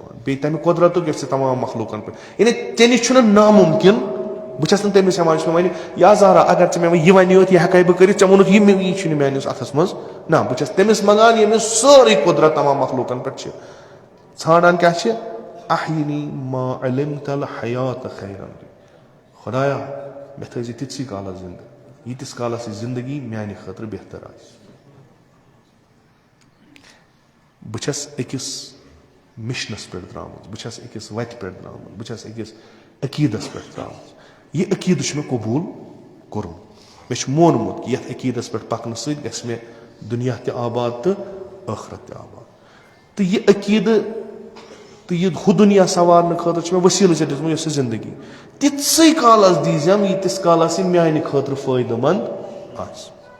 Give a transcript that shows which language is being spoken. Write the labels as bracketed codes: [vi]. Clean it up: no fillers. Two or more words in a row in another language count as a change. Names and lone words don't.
[ks] دِوان بیٚیہِ تمہِ قۄدرتُک یۄس ژےٚ تمام مخلوٗقن پٮ۪ٹھ یعنی ژےٚ نِش چھُنہٕ نامُمکِن بہٕ چھس نہٕ تٔمِس ہٮ۪وان یُس مےٚ وَنہِ یا زارا اگر ژٕ مےٚ یہِ وَنہِ یوت یہِ ہٮ۪کے بہٕ کٔرِتھ ژےٚ ووٚنُتھ یہِ چھُنہٕ میٲنِس اَتھس منٛز نہ بہٕ چھس تٔمِس منٛگان ییٚمِس سٲرٕے قۄدرت تمام مخلوٗقن پٮ۪ٹھ چھِ ژھانڈان کیاہ چھِ [ar] احینی ما علمت الحیات خیرن [ks] خۄدایا مےٚ تھٲیزِ تِتسٕے کالس زندٕ ییٖتِس کالس یہِ زندگی میانہِ خٲطرٕ بہتر آسہِ بہٕ چھس أکِس مِشنس پٮ۪ٹھ درٛامٕژ بہٕ چھس أکِس وتہِ پٮ۪ٹھ درٛامٕژ بہٕ چھس أکِس عقیٖدس پٮ۪ٹھ درٛامٕژ یہِ عقیٖدٕ چھُ مےٚ قبوٗل کوٚرمُت مےٚ چھُ مونمُت کہِ یتھ عقیٖدس پٮ۪ٹھ پکنہٕ سۭتۍ گژھِ مےٚ دُنیا تہِ آباد تہٕ ٲخرت تہِ آباد تہٕ یہِ عقیٖدٕ تہٕ یہِ ہُہ دُنیا سوارنہٕ خٲطرٕ چھُ مےٚ وسیٖلہٕ ژےٚ دِژمٕژ یۄس یہِ زندگی تِتسٕے کالس دیٖزٮ۪م ییٖتِس کالس یہِ میانہِ خٲطرٕ فٲیدٕ منٛد آسہِ